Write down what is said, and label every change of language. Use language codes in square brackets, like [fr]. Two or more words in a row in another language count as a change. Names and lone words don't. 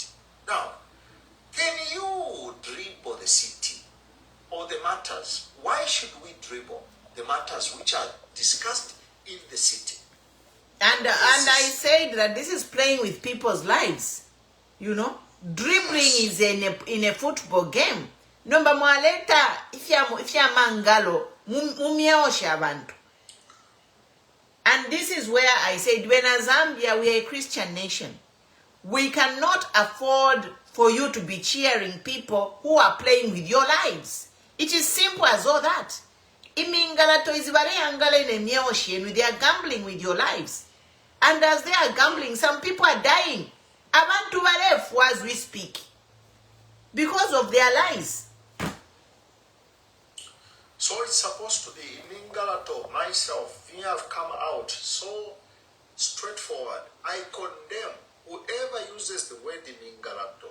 [en] Now, can you dribble the city or the matters? Why should we dribble the matters which are discussed in the city? And I said that this is playing with people's lives. You know, dribbling is in a football game. [bem] Nomba mwaleta ifya mangalo mumiosha abantu. [en] And this is where I said, when as Zambia, we are a Christian nation. We cannot afford for you to be cheering people who are playing with your lives. It is simple as all that. Mingalato is very angale, they are gambling with your lives. And as they are gambling, some people are dying. [bem] Abantu barefu [en] as we speak. Because of their lies. So it's supposed to be Mingalato, myself, we have come out so straightforward. I condemn whoever uses the word Mingalato.